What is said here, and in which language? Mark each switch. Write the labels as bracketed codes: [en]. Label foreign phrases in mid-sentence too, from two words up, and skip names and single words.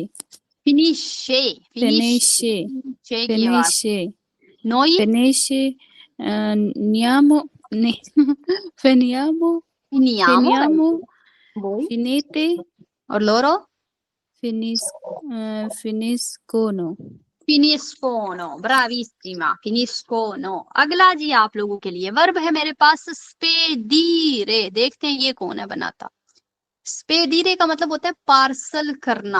[it] फिनिशे finisce [hi] शे की आवाज। [it] finisce नोई finisce niamo ne finiamo नियामो finiamo वही finite [hi] और लोरो [it] finiscono फिनिस्कोनो। bravissima, finiscono. [hi] अगला जी आप लोगों के लिए वर्ब है मेरे पास स्पेदीरे। देखते हैं ये कौन है बनाता। स्पेदीरे का मतलब होता है पार्सल करना।